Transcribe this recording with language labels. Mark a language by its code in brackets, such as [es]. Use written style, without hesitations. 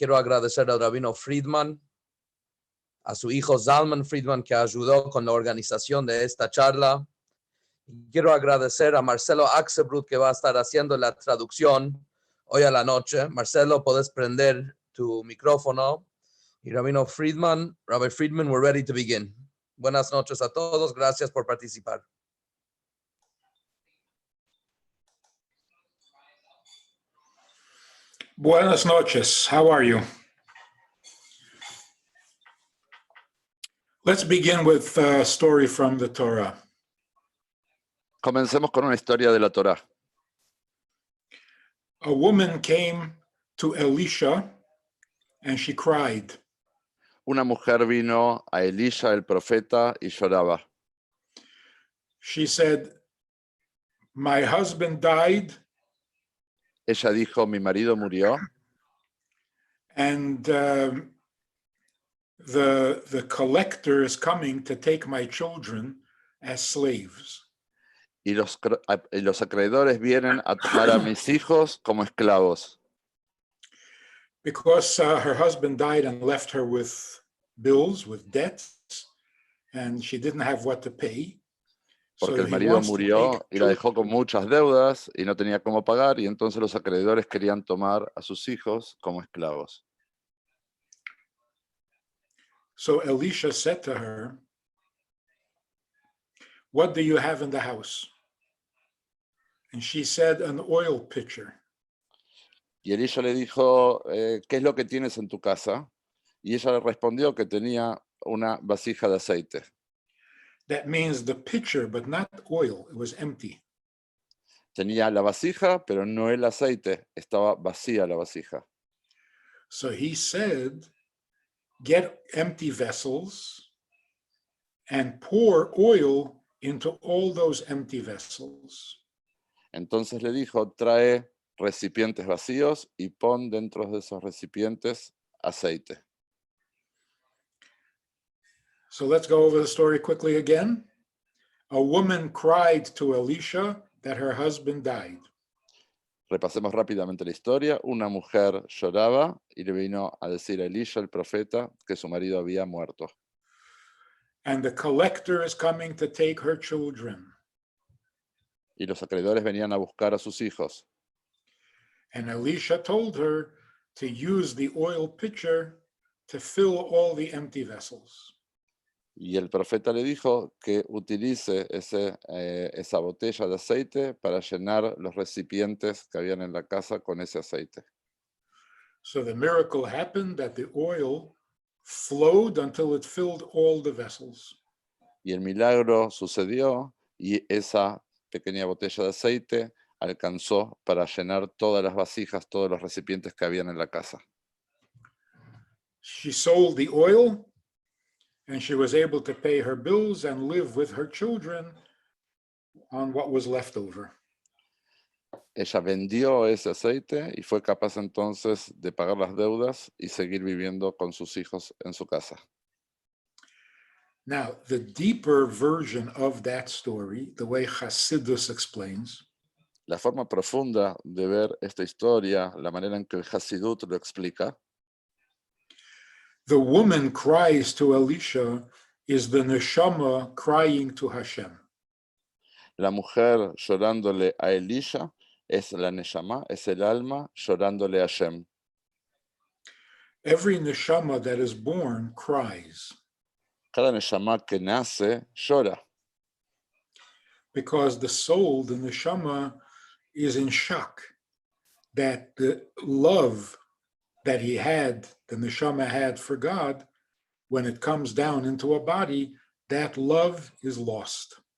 [es] Quiero agradecer al rabino Friedman, a su hijo Zalman Friedman, que ayudó con la organización de esta charla. Quiero agradecer a Marcelo Axelbrut, que va a estar haciendo la traducción hoy a la noche. Marcelo, puedes prender tu micrófono. [en] Y rabino Friedman, Rabbi Friedman, we're ready to begin. [es] Buenas noches a todos. Gracias por participar. Buenas noches. [en] How are you? Let's begin with a story from the Torah. [es] Comencemos con una historia de la Torá. [en] A woman came to Elisha and she cried. [es] Una mujer vino a Elisha el profeta y lloraba. [en] She said, "My husband died [es] Ella dijo, mi marido murió [en] and the collector is coming to take my children as slaves." [es] y los acreedores vienen a tomar a mis hijos como esclavos. [en] Because her husband died and left her with bills, with debts, and she didn't have what to pay. [es] Porque el marido murió y la dejó con muchas deudas y no tenía cómo pagar, y entonces los acreedores querían tomar a sus hijos como esclavos. [en] So Elisha said to her, "What do you have in the house?" And she said, "An oil pitcher." [es] Y Elisha le dijo, ¿qué es lo que tienes en tu casa? Y ella le respondió que tenía una vasija de aceite. [en] That means the pitcher, but not oil. It was empty. [es] Tenía la vasija, pero no el aceite. Estaba vacía la vasija. [en] So he said, "Get empty vessels and pour oil into all those empty vessels." [es] Entonces le dijo, trae recipientes vacíos y pon dentro de esos recipientes aceite. [en] So let's go over the story quickly again. A woman cried to Elisha that her husband died. [es] Repasemos rápidamente la historia. Una mujer lloraba y le vino a decir a Elisha, el profeta, que su marido había muerto. [en] And the collector is coming to take her children. [es] Y los acreedores venían a buscar a sus hijos. [en] And Elisha told her to use the oil pitcher to fill all the empty vessels. [es] Y el profeta le dijo que utilice esa botella de aceite para llenar los recipientes que habían en la casa con ese aceite. [en] So the miracle happened that the oil flowed until it filled all the vessels. [es] Y el milagro sucedió y esa pequeña botella de aceite alcanzó para llenar todas las vasijas, todos los recipientes que habían en la casa. [en] She sold the oil and she was able to pay her bills and live with her children on what was left over. [es] Ella vendió ese aceite y fue capaz entonces de pagar las deudas y seguir viviendo con sus hijos en su casa. [en] Now, the deeper version of that story, the way Hasidus explains, [es] La forma profunda de ver esta historia, la manera en que el Hasidut lo explica, [en] the woman cries to Elisha is the neshama crying to Hashem. [es] la mujer llorándole a Elisha es la neshama, es el alma llorándole a Hashem. [en] Every neshama that is born cries [es] Cada neshama que nace llora, [en] because the soul, the neshama, is in shock that the love that he had, the neshama had for God, when it comes down into a body, that love is lost.